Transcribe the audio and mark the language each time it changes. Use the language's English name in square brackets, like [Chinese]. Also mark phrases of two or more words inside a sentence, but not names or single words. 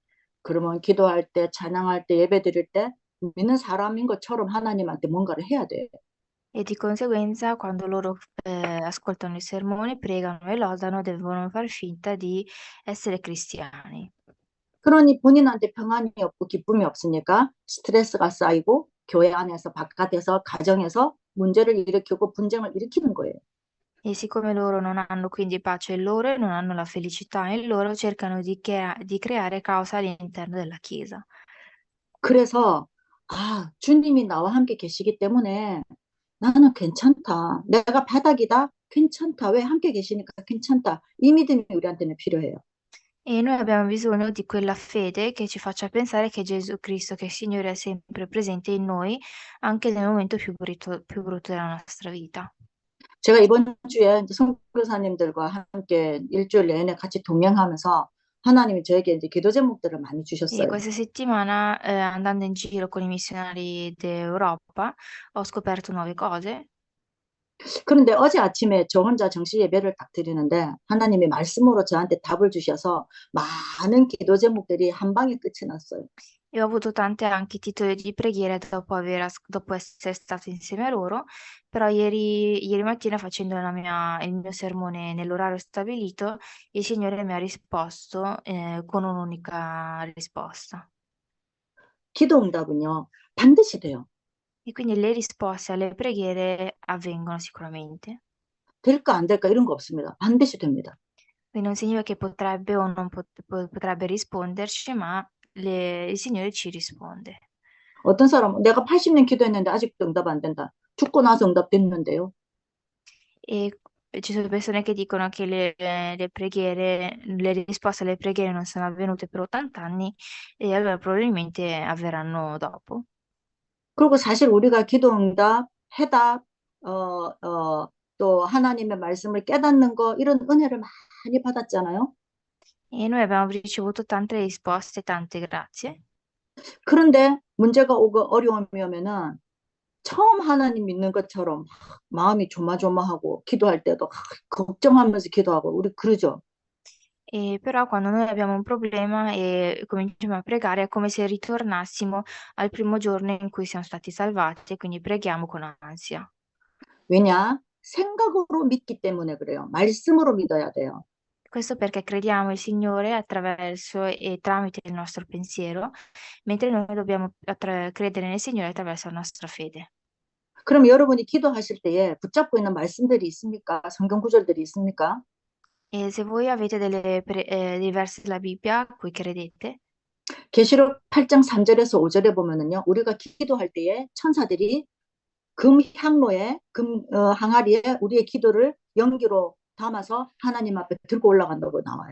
[Korean] 그러면 기도할 때, 찬양할 때, 예배 드릴 때 믿는 사람인 것처럼 하나님한테 뭔가를 해야 돼. [Italian] E di conseguenza, quando loro ascoltano i sermoni, pregano e lodano, devono far finta di essere cristiani. [Korean] 그러니 본인한테 평안이 없고 기쁨이 없으니까 스트레스가 쌓이고 교회 안에서 바깥에서 가정에서 문제를 일으키고 분쟁을 일으키는 거예요. [Italian] E siccome loro non hanno quindi pace in loro e non hanno la felicità in loro, cercano di creare caos all'interno della Chiesa. [Korean] 그래서 아, 주님이 나와 함께 계시기 때문에 나는 괜찮다. 내가 바닥이다. 괜찮다. 왜 함께 계시니까 괜찮다. 이 믿음이 우리한테는 필요해요. [Italian] E noi abbiamo bisogno di quella fede che ci faccia pensare che Gesù Cristo, che il Signore è sempre presente in noi, anche nel momento più brutto della nostra vita. [Korean] 제가 이번 주에 이제 선교사님들과 함께 일주일 내내 같이 동행하면서 하나님이 저에게 이제 기도 제목들을 많이 [Italian] E [Korean] 주셨어요. [Italian] questa settimana, andando in giro con i missionari d'Europa, ho scoperto nuove cose. [Korean] 그런데 어제 아침에 저 혼자 정시 예배를 딱 드리는데 하나님이 말씀으로 저한테 답을 주셔서 많은 기도 제목들이 한 방에 끝이 났어요. [Italian] E ho avuto tante anche titoli di preghiera dopo essere stato insieme a loro, però ieri mattina facendo il mio sermone nell'orario stabilito, il Signore mi ha risposto, con un'unica risposta. [Korean] 기도 응답은요, 반드시 돼요. [Italian] E quindi le risposte alle preghiere avvengono sicuramente. [Korean] 될까 안 될까 이런 거 없습니다. 반드시 됩니다. [Italian] Quindi non significa che potrebbe o non potrebbe risponderci, ma il Signore ci risponde. [Korean] 어떤 사람은 내가 80년 기도했는데 아직도 응답 안 된다. 죽고 나서 응답 됐는데요. [Italian] E ci sono persone che dicono che le risposte alle preghiere non sono avvenute per 80 anni e allora probabilmente avverranno dopo. [Korean] 그리고 사실 우리가 기도 응답, 해답, 어, 또 하나님의 말씀을 깨닫는 거 이런 은혜를 많이 받았잖아요. [Italian] E noi abbiamo ricevuto tante risposte, tante grazie. [Korean] 그런데 문제가 오고 어려움이 오면은 처음 하나님 믿는 것처럼 마음이 조마조마하고 기도할 때도 걱정하면서 기도하고 우리 그러죠. [Italian] E però quando noi abbiamo un problema e cominciamo a pregare è come se ritornassimo al primo giorno in cui siamo stati salvati e quindi preghiamo con ansia. [Korean] 왜냐? 생각으로 믿기 때문에 그래요. 말씀으로 믿어야 돼요. [Italian] Questo perché crediamo il Signore attraverso e tramite il nostro pensiero, mentre noi dobbiamo credere nel Signore attraverso la nostra fede. [Korean] 그럼 여러분이 기도하실 때에 붙잡고 있는 말씀들이 있습니까? 성경 구절들이 있습니까? [Italian] E se voi avete dei versi della Bibbia a cui credete, [Korean] 계시록 8장 3절에서 5절에 보면은요. 우리가 기도할 때에 천사들이 금 향로에 항아리에 우리의 기도를 연기로 담아서 하나님 앞에 들고 올라간다고 나와요.